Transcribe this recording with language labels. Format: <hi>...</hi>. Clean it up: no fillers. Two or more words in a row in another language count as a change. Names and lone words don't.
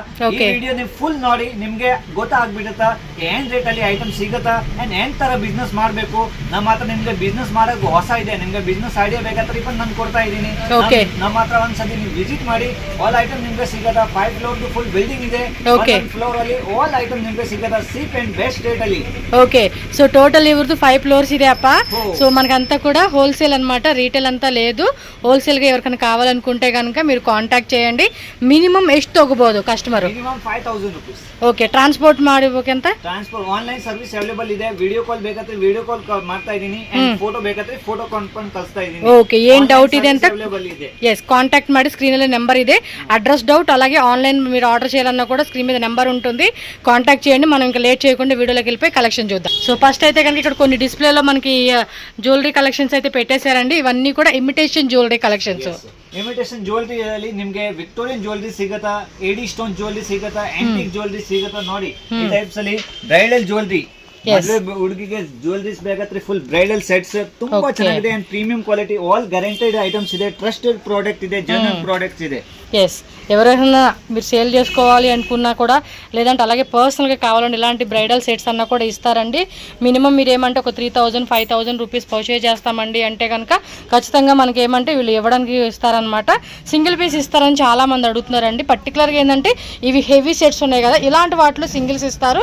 <en>this video</en> <kn>ನೀವು ಫುಲ್ ನೋಡಿ, ನಿಮ್ಗೆ ಗೊತ್ತಾಗ್ಬಿಡುತ್ತಾ ಏನ್ ರೇಟ್ ಅಲ್ಲಿ ಐಟಮ್ ಸಿಗತ್ತಾ ಅಂಡ್ ಏನ್ ತರ ಬಿಸ್ನೆಸ್ ಮಾಡ್ಬೇಕು. ನಮ್ಮ ಹತ್ರ ನಿಮ್ಗೆ ಬಿಸ್ನೆಸ್ ಮಾಡಕ್ ಹೊಸ ಇದೆ, ನಿಮ್ಗೆ</kn> <en>business idea</en> <kn>ಬೇಕಾದ್ರೆ ನಾನು ಕೊಡ್ತಾ ಇದ್ದೀನಿ. ನಮ್ಮ ಹತ್ರ ಒಂದ್ಸತಿ ನೀವು ವಿಸಿಟ್ ಮಾಡಿ.</kn> <en>all item</en> <kn>ನಿಮ್ಗೆ ಸಿಗತ್ತಾ. 5</kn> <en>floor full building</en> <kn>ಇದೆ. ಫ್ಲೋರ್ ಅಲ್ಲಿ</kn> <en>all item</en> <kn>ನಿಮ್ಗೆ ಸಿಗತ್ತಾ</kn> <en>cheap and best rate</en> <kn>ಅಲ್ಲಿ.</kn> <en>Okay, so total</en> <kn>ಇವರಿದು 5 ಫ್ಲೋರ್ಸ್ ಇದೆ ಅಪ್ಪ.</kn> <te>సో మనకంతా కూడా హోల్సేల్ అన్నమాట, రీటైల్ అంతా లేదు. హోల్సేల్ గా ఎవరికైనా కావాలనుకుంటే కనుక మీరు కాంటాక్ట్ చేయండి.</te> <kn>మినిమం ಎಷ್ಟು ತಗೋಬಹುದು ಕಸ್ಟಮರ್?</kn> <en>minimum 5000 rupees.</en> <kn>ಓಕೆ, ಟ್ರಾನ್ಸ್ಪೋರ್ಟ್ ಮಾಡಬೇಕು ಅಂತ?</kn> <en>transport online service available</en> <kn>ಇದೆ.</kn> <en>video call</en> <kn>ಬೇಕಾದ್ರೆ</kn> <en>video call</en> <kn>ಮಾಡ್ತಾ ಇದೀನಿ, ಫೋಟೋ ಬೇಕಾದ್ರೆ</kn> <en>photo conference</en> <kn>ಕಳಿಸ್ತಾ ಇದೀನಿ. ಓಕೆ, ಏನ್ ಡೌಟ್ ಇದೆ ಅಂತ ಅವೈಲೇಬಲ್ ಇದೆ.</kn> <en>Yes, contact</en> <kn>ಮಾಡಿ. ಸ್ಕ್ರೀನ್ ಲೋ ನೆಂಬರ್ ಇದೆ.</kn> <en>address doubt</en> <te>అలాగే ఆన్లైన్ మీరు ఆర్డర్ చేయాలన్నా కూడా స్క్రీన్ మీద నెంబర్ ఉంటుంది, కాంటాక్ట్ చేయండి. మనం ఇంకా లేట్ చేయకుండా వీడియోలోకి వెళ్ళిపోయి కలెక్షన్ చూద్దాం.</te> <en>so first</en> <te>అయితే కనుక ఇక్కడ కొన్ని డిస్ప్లేలో మనకి</te> <en>jewellery collections</en> <te>అయితే పెట్టేశారండి. ఇవన్నీ కూడా</te> <en>imitation jewellery collections. imitation jewellery</en> <kn>ಅಲ್ಲಿ ನಿಮ್ಗೆ</kn> <en>Victorian jewellery</en> <kn>ಸಿಗತ್ತಾ,</kn> <en>AD stone jewellery</en> <kn>ಸಿಗತ್ತಾ,</kn> <en>antique jewellery</en> <kn>ಸಿಗತ್ತಾ. ನೋಡಿ ಈ ಟೈಪ್ಸ್ ಅಲ್ಲಿ</kn> <en>bridal jewellery,</en> <kn>ಹುಡುಗಿಗೆ ಜ್ಯುವೆಲರೀಸ್ ಬೇಕಾದ್ರೆ</kn> <en>full bridal sets</en> <kn>ತುಂಬಾ ಚೆನ್ನಾಗಿದೆ</kn> <en>and premium quality. all guaranteed items</en> <kn>ಇದೆ,</kn> <en>trusted product</en> <kn>ಇದೆ,</kn> <en>genuine products</en> <kn>ಇದೆ.</kn> <te>ఎస్, ఎవరైనా మీరు సేల్ చేసుకోవాలి అనుకున్నా కూడా, లేదంటే అలాగే పర్సనల్గా కావాలంటే ఇలాంటి</te> <en>bridal sets</en> <te>అన్నా కూడా ఇస్తారండి. మినిమం మీరు ఏమంటే ఒక</te> <en>3000 5000 rupees purchase</en> <te>చేస్తామండి అంటే కనుక ఖచ్చితంగా మనకి ఏమంటే వీళ్ళు ఇవ్వడానికి ఇస్తారనమాట.</te> <en>single piece</en> <te>ఇస్తారని చాలామంది అడుగుతున్నారండి. పర్టికులర్గా ఏంటంటే ఇవి</te> <en>heavy sets</en> <te>ఉన్నాయి కదా, ఇలాంటి వాటిలో సింగిల్స్ ఇస్తారు.</te>